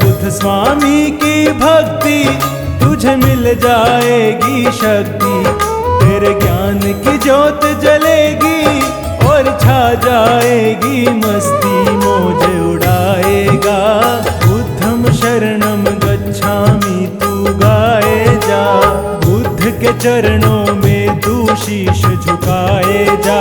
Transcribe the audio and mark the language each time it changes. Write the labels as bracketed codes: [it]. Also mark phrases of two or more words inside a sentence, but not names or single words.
[hi] स्वामी की भक्ति तुझे मिल जाएगी शक्ति। तेरे ज्ञान की ज्योत जलेगी और छा जाएगी मस्ती, मौज उड़ाएगा। [pi] बुद्धं शरणं गच्छामि [hi] तू गाए जा, बुद्ध के चरणों में तू शीश झुकाए जा।